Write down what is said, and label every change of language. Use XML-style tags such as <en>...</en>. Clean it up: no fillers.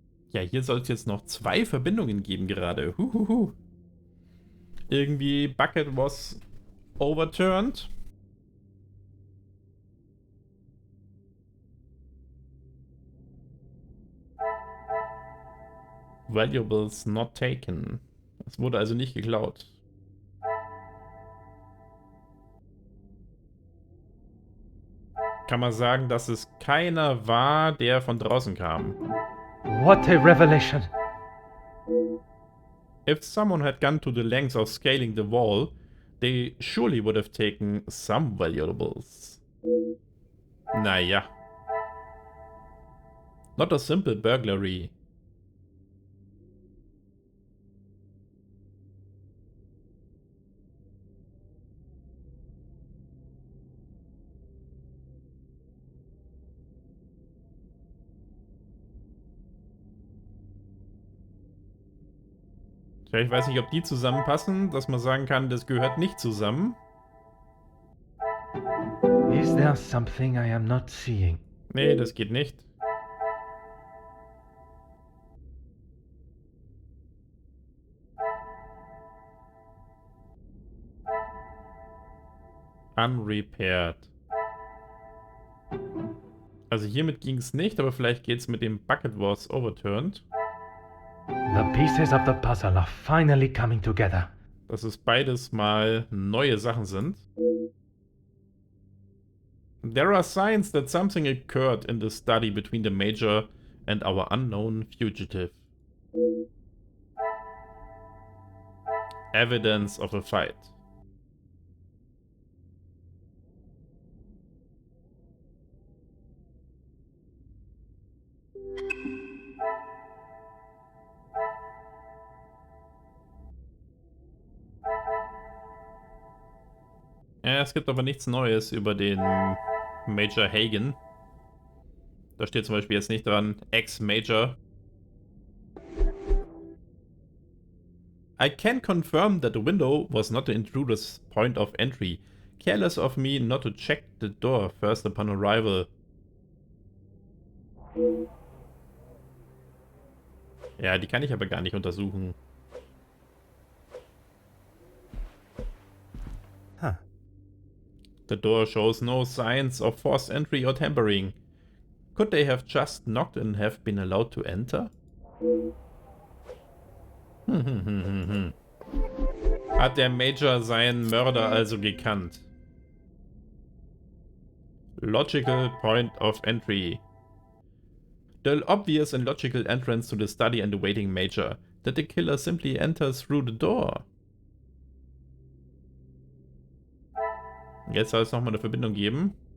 <de>Ja, hier soll es jetzt noch 2 Verbindungen geben gerade. Huhuhu.</de> <en>Irgendwie Bucket was overturned. Valuables not taken.</en> <de>Es wurde also nicht geklaut. Kann man sagen, dass es keiner war, der von draußen kam.</de> <en>What a revelation! If someone had gone to the lengths of scaling the wall, they surely would have taken some valuables. Naja. Not a simple burglary.</en> <de>Ich weiß nicht, ob die zusammenpassen, dass man sagen kann, das gehört nicht zusammen.</de> <en>Is there something I am not seeing?</en> <de>Nee, das geht nicht.</de> <en>Unrepaired.</en> <de>Also hiermit ging es nicht, aber vielleicht geht es mit dem</de> <en>Bucket was overturned. The pieces of the puzzle are finally coming together.</en> <de>Dass es beides mal neue Sachen sind.</de> <en>There are signs that something occurred in the study between the Major and our unknown fugitive. Evidence of a fight.</en> <de>Ja, es gibt aber nichts Neues über den Major Hagen. Da steht zum Beispiel jetzt nicht dran, Ex-Major.</de> <en>I can confirm that the window was not the intruder's point of entry. Careless of me not to check the door first upon arrival.</en> <de>Ja, die kann ich aber gar nicht untersuchen.</de> <en>The door shows no signs of forced entry or tampering. Could they have just knocked and have been allowed to enter?</en> <de>Hat der Major seinen Mörder also gekannt?</de> <en>Logical point of entry. The obvious and logical entrance to the study and awaiting Major. That the killer simply enters through the door.</en> <de>Jetzt soll es nochmal eine Verbindung geben.</de>